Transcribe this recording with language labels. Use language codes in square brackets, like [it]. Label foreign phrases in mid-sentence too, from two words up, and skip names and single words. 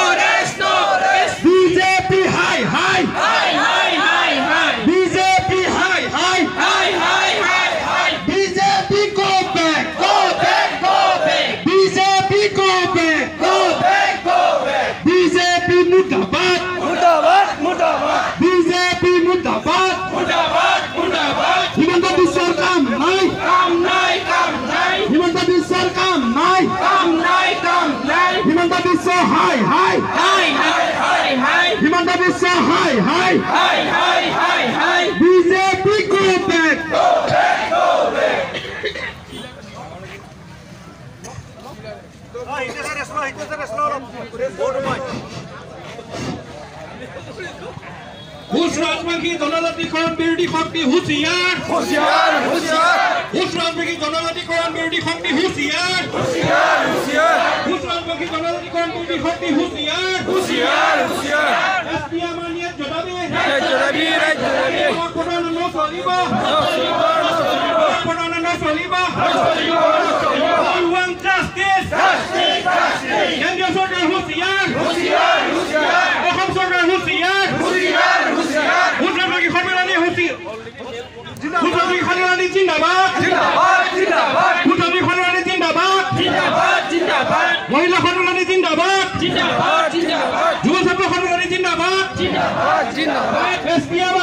[bn] বিজেপি হাই হাই বিজেপি হাই হাই বিজেপি [en] go back [bn] বিজেপি [en] go back [bn] বিজেপি মুর্দাবাদ বিজেপি মুর্দাবাদ হিমন্ত বিশ্বের কাম নাই হিমন্ত বিশ্বের কাম নাই হিমন্ত বিশ্ব হাই হাই হিমন্ত বিশ্ব হাই হাই বিজেপি [en] go back [bn] রাজবাকি জনজাতিকরণ বিরোধী শক্তি হুঁশিয়ার হুঁশ রাজবাকি জনজাতিকরণ বিরোধী শক্তি হুঁশিয়ার হুঁশ রাজবাকি জনজাতিকরণ বিরোধী শক্তি হুঁশিয়ার এসপি আমার ন্যায্য দাবি [as] নচলিব কেন্দ্ৰীয় চৰকাৰ হুঁশিয়াৰ অসম চৰকাৰ হুঁশিয়াৰ সন্মিলনী সন্মিলনী জিন্দাবাদ সন্মিলনী জিন্দাবাদ মহিলা সন্মিলনী জিন্দাবাদ যুৱ ছাত্ৰ সন্মিলনী জিন্দাবাদ এসপি আমাক